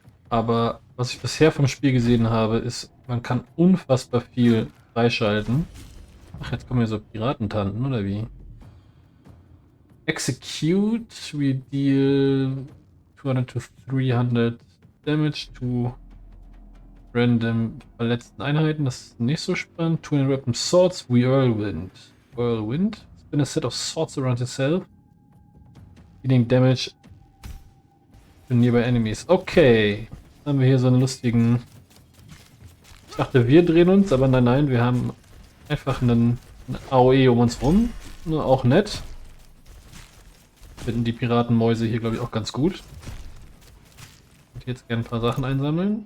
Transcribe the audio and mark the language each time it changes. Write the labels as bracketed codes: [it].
[de] Aber was ich bisher vom Spiel gesehen habe, ist, man kann unfassbar viel freischalten. Ach, jetzt kommen hier so Piratentanten, oder wie? [en] Execute, we deal 200 to 300 Damage to random [de] verletzten Einheiten. Das ist nicht so spannend. [en] Two in weapon swords, Whirlwind. Whirlwind. Spin a set of swords around yourself. Dealing damage to nearby enemies. Okay. [de] Dann haben wir hier so einen lustigen... Ich dachte, wir drehen uns, aber nein, wir haben einfach einen AOE um uns rum. Auch nett. Finden die Piratenmäuse hier, glaube ich, auch ganz gut. Ich würde jetzt gerne ein paar Sachen einsammeln.